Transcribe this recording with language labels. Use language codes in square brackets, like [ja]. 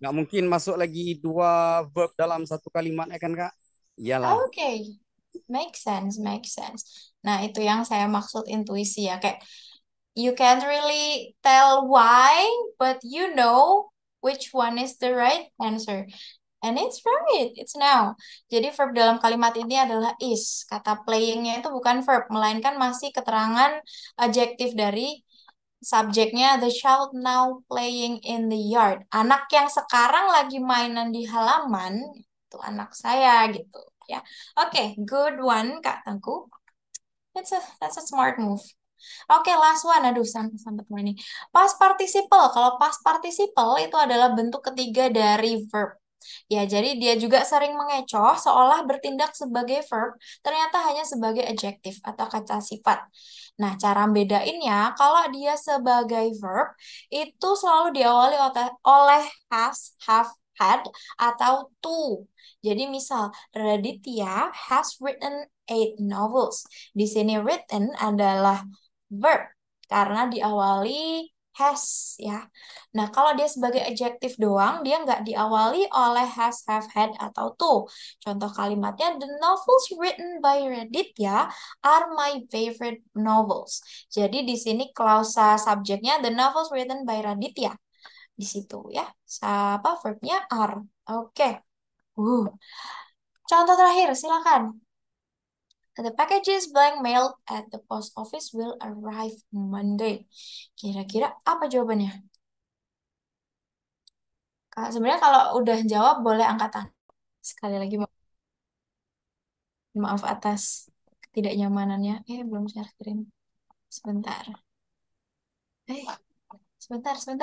[id] nggak mungkin masuk lagi 2 verb dalam satu kalimat ya kan, Kak? Iyalah. Oke. [en] Make sense, make sense. [id] Nah, itu yang saya maksud intuisi ya. Kayak [en] you can't really tell why, but you know which one is the right answer. And it's right, it's now. [id] Jadi verb dalam kalimat ini adalah is. Kata playingnya itu bukan verb, melainkan masih keterangan adjektif dari subjeknya [en] the child now playing in the yard. [id] Anak yang sekarang lagi mainan di halaman, itu anak saya gitu ya. [en] Oke, good one Kak Tengku. That's a smart move. Oke, last one. [id] Aduh, sampai ini. Past participle. Kalau past participle itu adalah bentuk ketiga dari verb. Ya, jadi dia juga sering mengecoh seolah bertindak sebagai verb, ternyata hanya sebagai adjektif atau kata sifat. Nah, cara bedainnya, kalau dia sebagai verb, itu selalu diawali oleh has, have, had, atau to. Jadi misal, [en] Raditya has written 8 novels. [id] Di sini written adalah verb karena diawali has ya. Nah, kalau dia sebagai adjektif doang, dia nggak diawali oleh has, have, had, atau to. Contoh kalimatnya, [en] the novels written by Raditya are my favorite novels. [id] Jadi di sini klausa subjeknya [en] the novels written by Raditya. [id] Di situ ya. Apa verbnya are. Oke. Contoh terakhir, silakan. [en] The packages blank mailed at the post office will arrive Monday. [id] Kira-kira apa jawabannya? Sebenarnya kalau udah jawab boleh angkat tangan. Sekali lagi maaf atas ketidaknyamanannya. Belum share screen. Sebentar. Eh, sebentar.